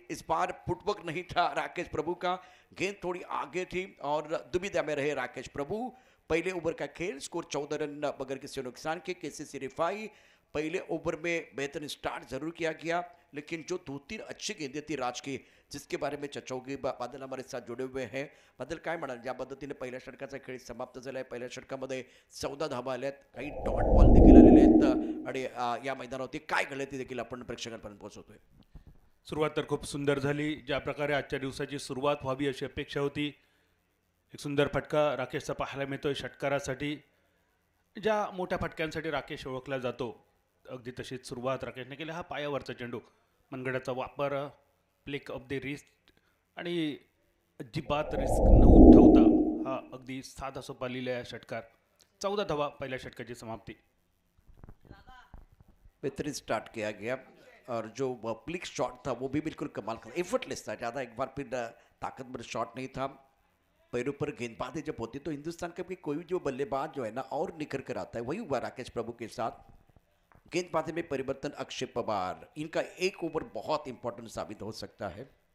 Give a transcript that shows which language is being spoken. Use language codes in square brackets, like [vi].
[hi] इस बार फुटवर्क नहीं था राकेश प्रभु का. गेंद थोड़ी आगे थी और दुविधा में रहे राकेश प्रभु. पहले ओवर का खेल, स्कोर 14 रन बगैर किसी नुकसान के. केसीसी रिफाई पहले ओवर में बेहतरीन स्टार्ट जरूर किया गया, लेकिन जो 2-3 अच्छी गेंदें थी राज की, जिसके बारे में चर्चा होगी. बादल हमारे साथ जुड़े हुए हैं. [mr] बादल काय म्हणाल, ज्या पद्धतीने पहिल्या षटकाचा खेळ समाप्त झालाय. पहिल्या षटकामध्ये 14 धावा आल्यात, काही डॉट बॉल देखील आलेले आहेत आणि या मैदानावरती काय घडले ते देखील आपण प्रेक्षकांपर्यंत पोहोचवतोय. सुरुवात तर खूप सुंदर झाली. ज्या प्रकारे आजच्या दिवसाची सुरुवात व्हावी अशी अपेक्षा होती. एक सुंदर फटका राकेशचा पाहायला मिळतोय षटकारासाठी. ज्या मोठ्या फटक्यांसाठी राकेश ओळखला जातो, अगदी तशीच सुरुवात राकेशने केली. हा पायावरचा चेंडू, मनगडाचा वापर, प्लेक ऑफ द रिस्ट आणि अजिबात रिस्क न उठवता हा अगदी साधा सोपा लिहिलेला षटकार. 14 धावा पहिल्या षटकाची समाप्ती. [hi] बेहतरीन स्टार्ट किया गया और जो प्लिक शॉट था वो भी बिल्कुल कमाल का, एफर्टलेस था. ज़्यादा एक बार फिर ताकतवर शॉट नहीं था. पैरों पर गेंदबाजी जब होती तो हिंदुस्तान का भी कोई जो बल्लेबाज जो है ना और निखर कर आता है. वही हुआ राकेश प्रभु के साथ. गेंदबाजी में परिवर्तन, अक्षय पवार, इनका एक ओवर बहुत इंपॉर्टेंट साबित हो सकता है.